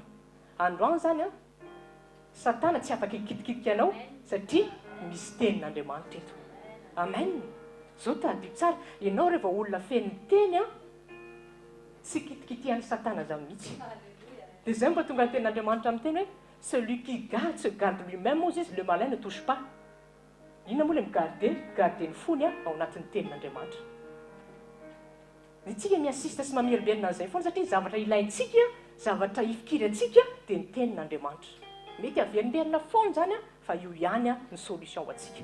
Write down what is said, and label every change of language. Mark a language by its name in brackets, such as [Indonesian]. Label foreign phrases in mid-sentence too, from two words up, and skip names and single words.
[Malagasy] Androany zany a satana tsy afaka ikitikitika anao satria misy tenin'andriamanitra eto. Amen. Zao tadio tsara, ianao rehefa olona feno teny a tsy kitikitian'ny satana zany mihitsy. Dia zay mba tonga ny tenin'andriamanitra amin'ny teny hoe [French] celui qui garde se garde lui-même, [Malagasy] moa izy [French] le malin ne touche pas. [Malagasy] Inona moa le migarde ny fony ao anatin'ny tenin'andriamanitra. Itsika miasista sy mamelibelina an'izay foana satria zavatra ilaintsika, zavatra ifikirantsika dia ny tenin'andriamanitra. Mety averimberina foana zany a fa io ihany ny solution ho antsika.